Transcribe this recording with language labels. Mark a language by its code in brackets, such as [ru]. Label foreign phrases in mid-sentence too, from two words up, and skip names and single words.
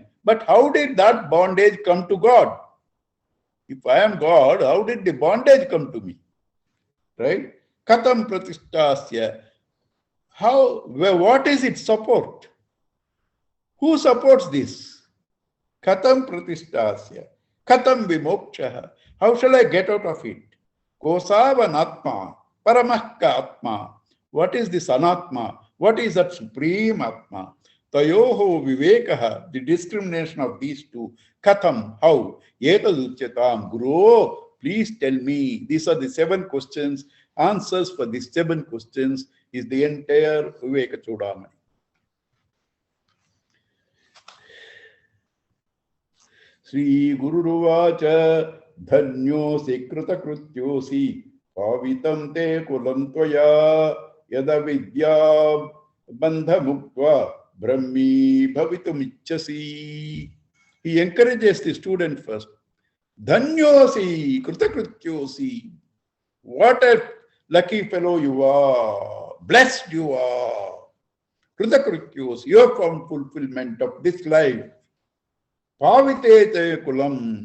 [en] But how did that bondage come to God? If I am God, how did the bondage come to me? [sa] Right? Katam pratisthasya. [en] What is its support? Who supports this? [sa] Katam pratisthasya. Katam vimokshaha. [en] How shall I get out of it? [sa] Kosavanatma. Paramahka atma. [en] What is this anatma? What is that supreme atma? [sa] Tayoho vivekaha, [en] the discrimination of these two. Katham, how? Yetaduchyatam, Guru, please tell me. These are the 7 questions. Answers for these 7 questions is the entire Vivekachudamani. [sa] Sri Guru Ruvacha Dhanyosi Kritakrityosi Pavitam te kulantvaya Yada vidya bandha mukva brahmi bhavitum ichchasi. [en] He encourages the student first. [sa] Dhanyosi, kritakrityosi. [en] What a lucky fellow you are. Blessed you are. Kritakrityosi. You have found fulfillment of this life. [sa] Pavitete kulam.